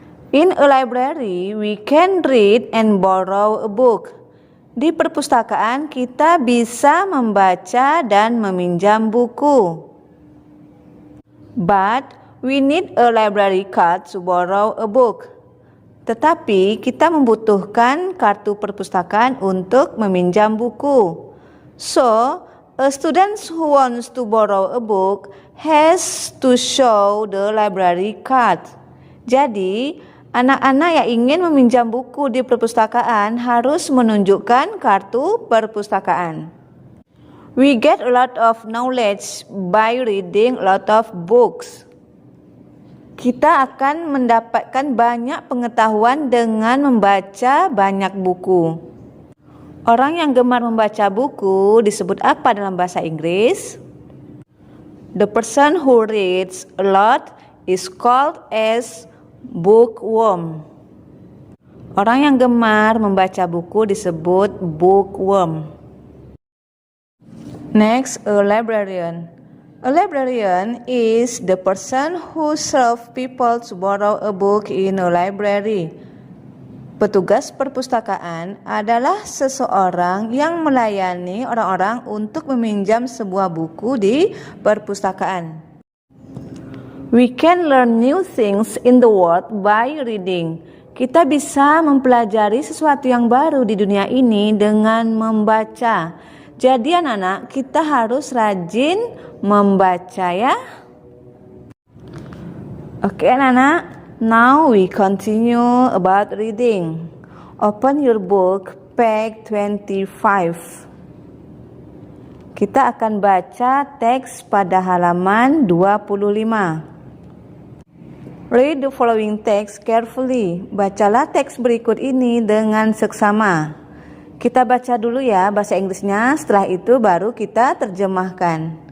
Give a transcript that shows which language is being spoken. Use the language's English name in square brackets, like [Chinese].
[English] In a library, we can read and borrow a book. [Indonesian] Di perpustakaan kita bisa membaca dan meminjam buku. [English] But we need a library card to borrow a book. [Indonesian] Tetapi kita membutuhkan kartu perpustakaan untuk meminjam buku. [English] So, a student who wants to borrow a book has to show the library card. [Indonesian] Jadi, anak-anak yang ingin meminjam buku di perpustakaan harus menunjukkan kartu perpustakaan. [English] We get a lot of knowledge by reading a lot of books. [Indonesian] Kita akan mendapatkan banyak pengetahuan dengan membaca banyak buku. Orang yang gemar membaca buku disebut apa dalam bahasa Inggris? [English] The person who reads a lot is called as bookworm. [Indonesian] Orang yang gemar membaca buku disebut bookworm. [English] Next, a librarian. A librarian is the person who serves people to borrow a book in a library. [Indonesian] Petugas perpustakaan adalah seseorang yang melayani orang-orang untuk meminjam sebuah buku di perpustakaan. [English] We can learn new things in the world by reading. [Indonesian] Kita bisa mempelajari sesuatu yang baru di dunia ini dengan membaca. Jadi anak-anak, kita harus rajin membaca ya. Oke anak-anak, [English] now we continue about reading. Open your book, page 25. [Indonesian] Kita akan baca teks pada halaman 25. [English] Read the following text carefully. [Indonesian] Bacalah teks berikut ini dengan seksama. Kita baca dulu ya bahasa Inggrisnya, setelah itu baru kita terjemahkan.